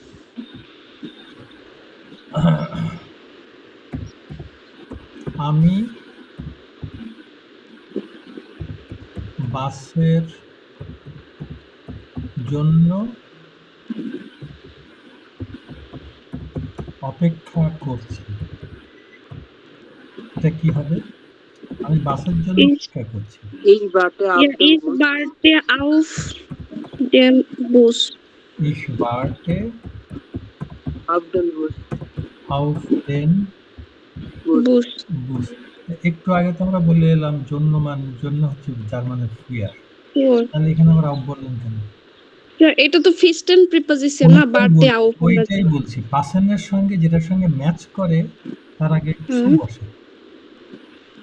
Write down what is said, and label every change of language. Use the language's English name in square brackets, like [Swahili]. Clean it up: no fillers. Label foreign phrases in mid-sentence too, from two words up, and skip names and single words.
[Bangla] আমি বাসের জন্য অপেক্ষা করছি। এটা কি হবে? আমি বাসের জন্য অপেক্ষা করছি। [German] Ich warte auf den Bus. Ich warte Auf den Bus. auf den Bus. [Bangla] একটু আগে তো আমরা বলে এলাম জন্য হচ্ছে জার্মানের ফিয়ার। তাহলে এখানে আমরা আউট বললাম কেন? এটা তো ফিস্টেন প্রিপোজিশন না, বার্থডে আউট। ওইটাই বলছি, পাসেনের সঙ্গে যেটার সঙ্গে ম্যাচ করে তার আগে সু বসে।